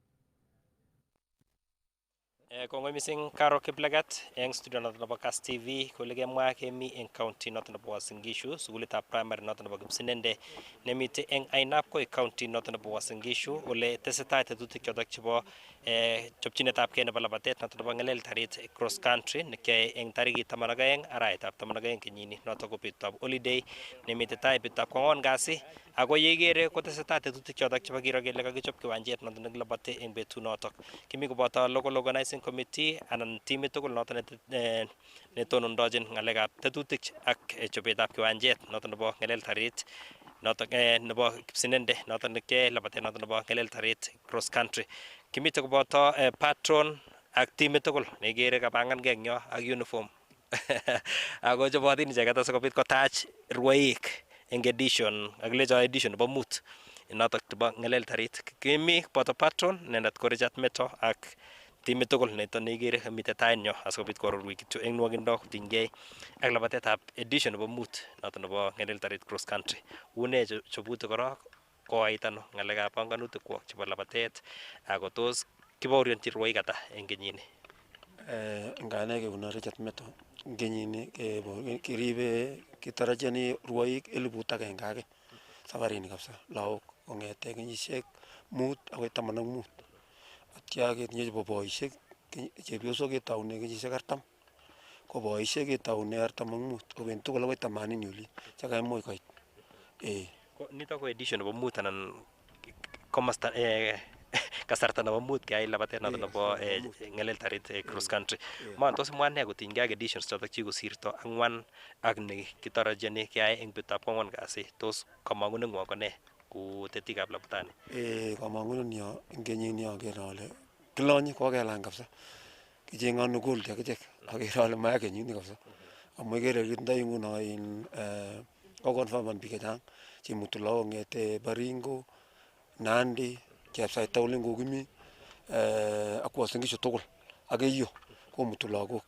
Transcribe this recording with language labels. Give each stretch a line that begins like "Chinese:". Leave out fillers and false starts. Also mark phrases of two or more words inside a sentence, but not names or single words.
Kalenjin: Kongoi mising Karo Kiplagat eng studio noton nebo Kass TV kole kemwa kemi eng county noton nebo Uasin Gishu sukulitab primary noton nebo Kapsinende nemite eng Ainabkoi county noton nebo Uasin Gishu ole tesetai tetutik chotok chebo chopchinetabgei nebo labatet noton nebo Ng'eleltarit
English: cross country
Kalenjin: nekiyoe eng tarikit 12 arawetab 12 kenyini noton ko betutab holiday nemite tai betutab kwang'wan kasi ako yeigere kotesetai tetutik chotok chebo kiro kele kakichop kiwanjet noton nekilabate eng betunotok. Kimi koboto
English: local organizing committee
Kalenjin: anan timit tugul noton netonondochin ng'alekab tetutik ak chobetab kiwanjet noton nebo Ng'eleltarit noton nebo Kapsinende noton nekiyoe labatet noton nebo Ng'eleltarit
English: cross country.
Kalenjin: Kimite koboto patron ak timit tugul neigere kabangangei eng yo ak uniform ako chobotin icheket asikobit kotach rwoik eng edition akilecho edition nebo mut notok nebo Ng'eleltarit. Kimi boto patron nendet ko Richard Meto ak timit tugul neton neigere mitei tainyo asikobit koarorwech kityo eng nwogindo kotinygei ak labatetab edition nebo mut noton nebo Ng'eleltarit
English: cross country.
Kalenjin: Une chobutik korok koait ano ng'alekab panganutik kwok chebo labatet ako tos kibaorionchi rwoik ata eng kenyini? Ngane kekuno Richard Meto eng kenyini keribe kitarajani rwoik 1,100 safarini kabisa lagok kong'ete kenyisiek 5 akoi 15 atya ketinye chebo boisiek chepyosok ketaune kenyisiek 40 ko boisiek ketaune 45 kobendi tugul akoi 80 yuli chakaimuch koit. Nito ko edition nebo mut anan komasta kasarta nebo mut keyai labatet noton nebo Ng'eleltarit
English: cross country.
Kalenjin: Man tos imwa nee kotinygei ak editions chotok chikosirto 4 ak nekitarajani keyai eng betutab kwang'wan kasi tos kamang'uneng'wong ko nee ku tetikab labatani? Kamang'unenyo eng kenyini agere ale kilonye kokelany kabisa kicheng'onu gold akichek agere ale maya kenyini kabisa amu ikere kitindoi nguno kokonfaman biik chechang chemutu lagok kong'ete Baringo, Nandi, Chepsaitaulin kokimi ak Uasin Gishu tugul ak Keiyo komutu lagok.